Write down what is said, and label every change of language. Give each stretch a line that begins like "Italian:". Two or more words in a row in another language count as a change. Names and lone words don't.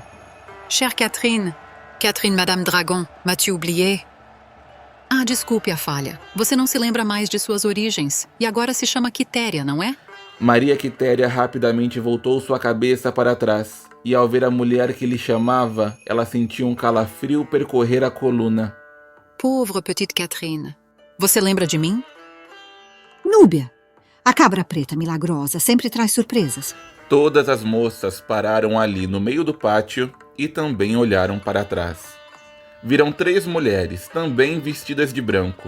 French: Chère Catherine, Catherine Madame Dragon, m'as-tu oublié?
Portuguese: Ah, desculpe a falha. Você não se lembra mais de suas origens e agora se chama Quitéria, não é? Maria Quitéria rapidamente voltou sua cabeça para trás e, ao ver a mulher que lhe chamava, ela sentiu um calafrio percorrer a coluna.
French: Pauvre petite Catherine.
Portuguese: Você lembra de mim? Núbia, a cabra preta milagrosa sempre traz surpresas. Todas as moças pararam ali no meio do pátio e também olharam para trás. Viram 3 mulheres, também vestidas de branco.